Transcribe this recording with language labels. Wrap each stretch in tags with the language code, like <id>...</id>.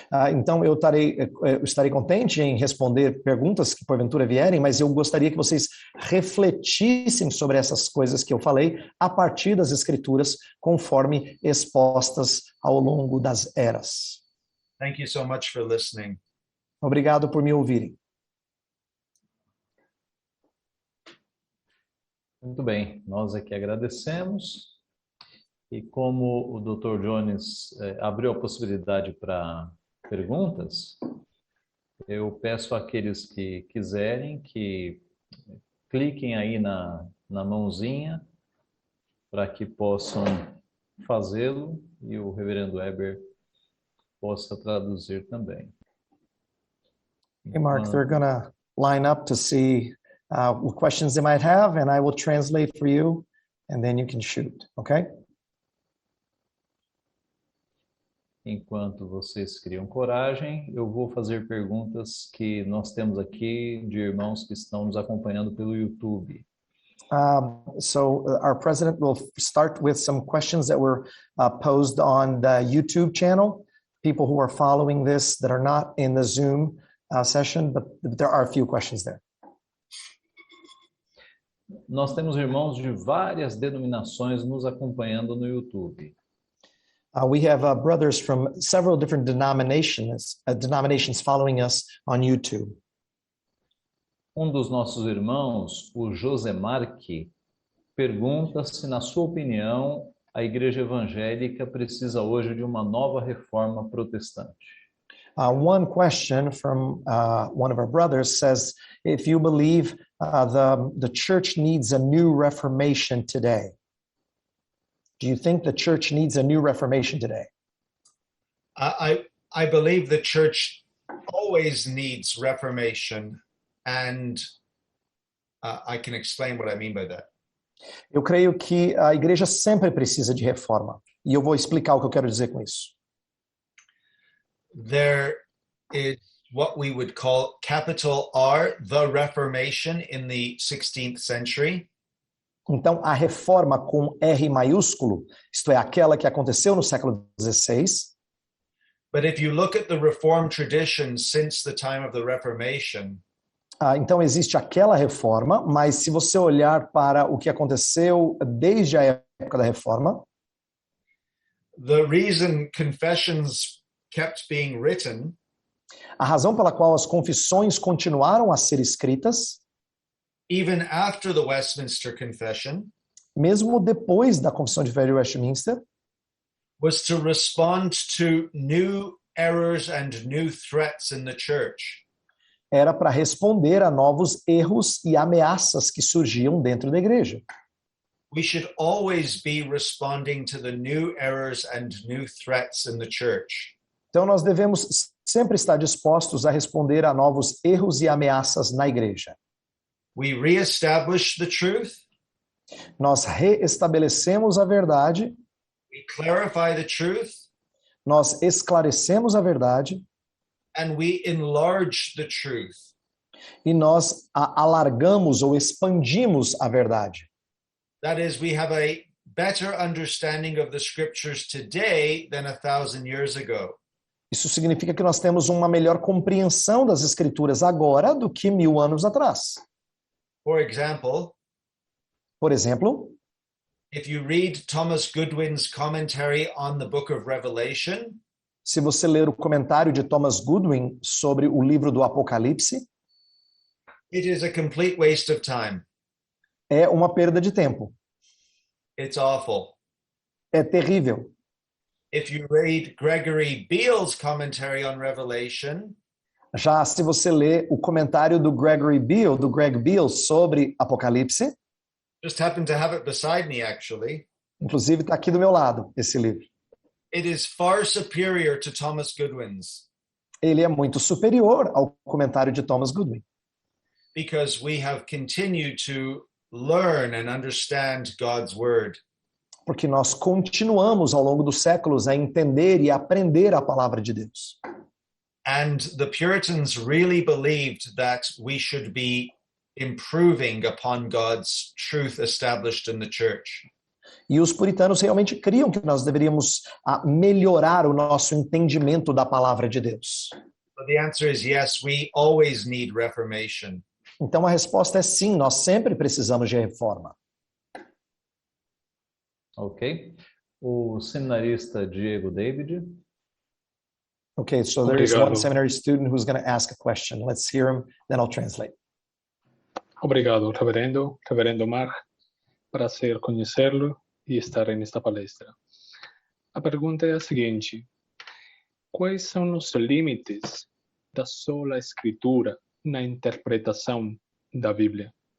<pt>Então, eu estarei contente em responder perguntas que porventura vierem, mas eu gostaria que vocês refletissem sobre essas coisas que eu falei a partir das Escrituras, conforme expostas ao longo das eras.</pt> <en>Thank you so much for listening.</en> <pt>Obrigado por me ouvirem. Muito bem, nós aqui agradecemos. E como o Dr. Jones abriu a possibilidade para perguntas, eu peço àqueles que quiserem que cliquem aí na mãozinha para que possam fazê-lo e o reverendo Weber possa traduzir também.</pt> <en>Hey, Mark, they're going to line up to see what questions they might have, and I will translate for you, and then you can shoot, okay?</en> <pt>Enquanto vocês criam coragem, eu vou fazer perguntas que nós temos aqui de irmãos que estão nos acompanhando pelo YouTube.</pt> <en>So our president will start with some questions that were posed on the YouTube channel. People who are following this that are not in the Zoom session, but there are a few questions there.</en> <pt>Nós temos irmãos de várias denominações nos acompanhando no YouTube.</pt> <en>We have brothers from several different denominations following us on YouTube.</en> <pt>Um dos nossos irmãos, o Josemarque, pergunta se, na sua opinião, a igreja evangélica precisa hoje de uma nova reforma protestante.</pt> <en>One question from one of our brothers says, if you believe the church needs a new reformation today. Do you think the church needs a new reformation today? I believe the church always needs reformation, and I can explain what I mean by that.</en> <pt>Eu creio que a igreja sempre precisa de reforma. E eu vou explicar o que eu quero dizer com isso.</pt> <en>There is what we would call capital R, the Reformation in the 16th century.</en> <pt>Então, a reforma com R maiúsculo, isto é, aquela que aconteceu no século XVI.</pt> <en>But if you look at the Reformed tradition since the time of the Reformation,</en> <pt>Então, existe aquela reforma, mas se você olhar para o que aconteceu desde a época da reforma,</pt> <en>the reason confessions kept being written</en> <pt>a razão pela qual as confissões continuaram a ser escritas,</pt> <en>even after the Westminster Confession,</en> <pt>mesmo depois da Confissão de Fé de Westminster,</pt> <en>was to respond to new errors and new threats in the church.</en> <pt>era para responder a novos erros e ameaças que surgiam dentro da igreja.</pt> <en>We should always be responding to the new errors and new threats in the church.</en> <pt>Então, nós devemos sempre estar dispostos a responder a novos erros e ameaças na igreja.</pt> <en>We reestablish the truth.</en> <pt>Nós reestabelecemos a verdade,</pt> <en>We clarify the truth,</en> <pt>nós esclarecemos a verdade</pt> <en>and we enlarge the truth.</en> <pt>e nós alargamos ou expandimos a verdade.</pt> <en>That is, we have a better understanding of the scriptures today than 1,000 years ago.</en> <pt>Isso significa que nós temos uma melhor compreensão das Escrituras agora do que 1000 anos atrás.</pt> <en>For example,</en> <pt>Por exemplo,</pt> <en>if you read Thomas Goodwin's commentary on the book of Revelation,</en> <pt>se você ler o comentário de Thomas Goodwin sobre o livro do Apocalipse,</pt> <en>it is a complete waste of time.</en> <pt>é uma perda de tempo.</pt> <en>It's awful.</en> <pt>É terrível.</pt> <en>If you read Gregory Beale's commentary on Revelation,</en> <pt>Já se você ler o comentário do Gregory Beale, do Greg Beale sobre Apocalipse,</pt> <en>just happened to have it beside me actually,</en> <pt>inclusive está aqui do meu lado, esse livro.</pt> <en>it is far superior to Thomas Goodwin's</en> <pt>Ele é muito superior ao comentário de Thomas Goodwin,</pt> <en>because we have continued to learn and understand God's word.</en> <pt>porque nós continuamos ao longo dos séculos a entender e aprender a palavra de Deus.</pt> <en>And the Puritans really believed that we should be improving upon God's truth established in the church.</en> <pt>E os puritanos realmente criam que nós deveríamos melhorar o nosso entendimento da palavra de Deus.</pt> <en>But the answer is yes, we always need reformation.</en> <pt>Então a resposta é sim, nós sempre precisamos de reforma. Ok? O seminarista Diego David.</pt> <en>Okay, so there is one</en> <pt>Obrigado.</pt> <en>seminary student who's going to ask a question. Let's hear him, then I'll translate.</en> <pt>Obrigado, reverendo Mark. Prazer conhecê-lo e estar nesta palestra. A pergunta é a seguinte: quais são os limites da sola escritura na interpretação da Bíblia?</pt>